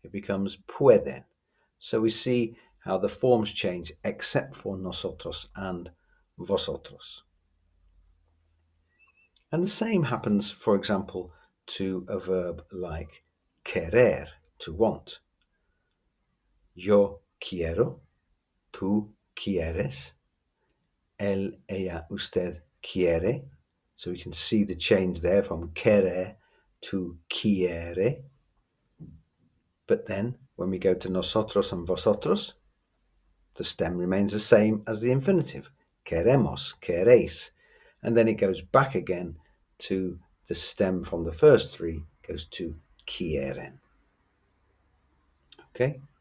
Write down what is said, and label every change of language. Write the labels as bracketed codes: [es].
[en] It becomes pueden. So we see how the forms change except for nosotros and vosotros. And the same happens, for example, to a verb like querer, to want. [es] Yo quiero, tú quieres, él, ella, usted quiere. [en] So we can see the change there from querer to quiere. But then when we go to nosotros and vosotros, the stem remains the same as the infinitive. [es] Queremos, queréis. [en] And then it goes back again to the stem from the first three, goes to quieren. Okay?